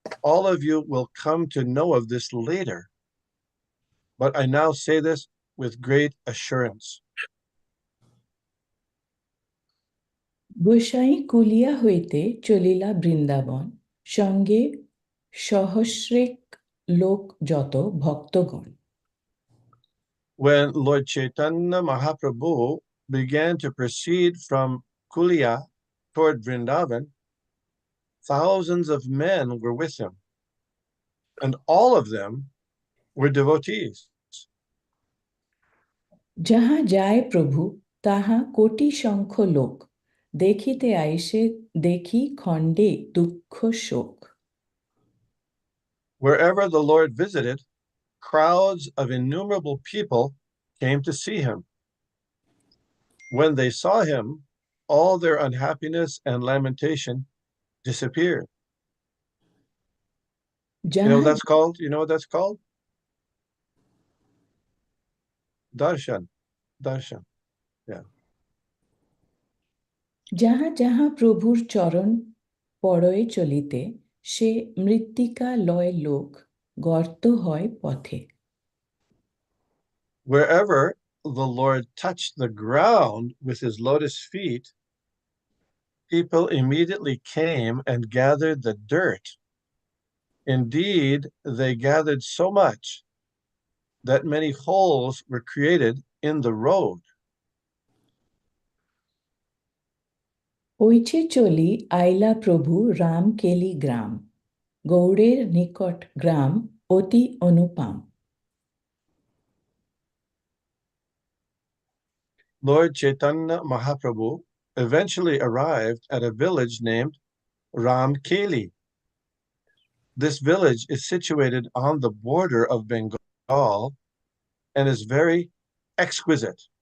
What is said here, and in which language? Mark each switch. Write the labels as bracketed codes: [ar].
[en] All of you will come to know of this later, but I now say this with great assurance. [bn] গোসাই কুলিয়া হইতে চলিলা বৃন্দাবন, সঙ্গে সহস্রেক লোক যত ভক্তগণ। [en] When Lord Chaitanya Mahaprabhu began to proceed from Kulia toward Vrindavan, thousands of men were with him, and all of them were devotees. [bn] যাহা যায় প্রভু তাহা কোটি সংখ্য লোক, দেখিতে আইসে দেখি খণ্ডে দুঃখ শোক। [en] Wherever the Lord visited, crowds of innumerable people came to see him. When they saw him, all their unhappiness and lamentation disappeared. You know what that's called? You know what that's called? Darshan. Darshan. Yeah. [bn] যাহা যাহা প্রভুর চরণ পরয়ে চলিতে, সে মৃত্তিকা লয় লোক, গর্ত হয় পথে। [en] Wherever the Lord touched the ground with his lotus feet, people immediately came and gathered the dirt. Indeed, they gathered so much that many holes were created in the road. [bn] ওইছে চলি আইলা প্রভু রাম কেলি গ্রাম, গৌড়ের নিকট গ্রাম অতি অনুপাম। [en] Lord Chaitanya Mahaprabhu eventually arrived at a village named Ramkeli. This village is situated on the border of Bengal and is very exquisite.